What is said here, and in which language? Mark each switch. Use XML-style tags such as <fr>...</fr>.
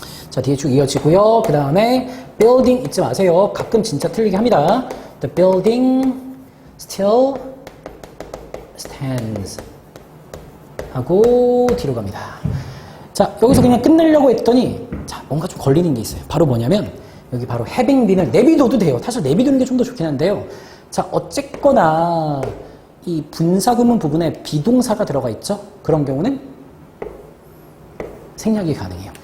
<ko>자, 뒤에 쭉 이어지고요. 그 다음에 building 잊지 마세요. 가끔 진짜 틀리게 합니다.</ko> <en>The building still stands</en> <ko>하고 뒤로 갑니다. 자, 여기서 그냥 끝내려고 했더니 자, 뭔가 좀 걸리는 게 있어요. 바로 뭐냐면 여기 바로 having been을 내비둬도 돼요. 사실 내비두는 게 좀 더 좋긴 한데요. 자, 어쨌거나 이 분사구문 부분에 비동사가 들어가 있죠? 그런 경우는 생략이 가능해요.</ko>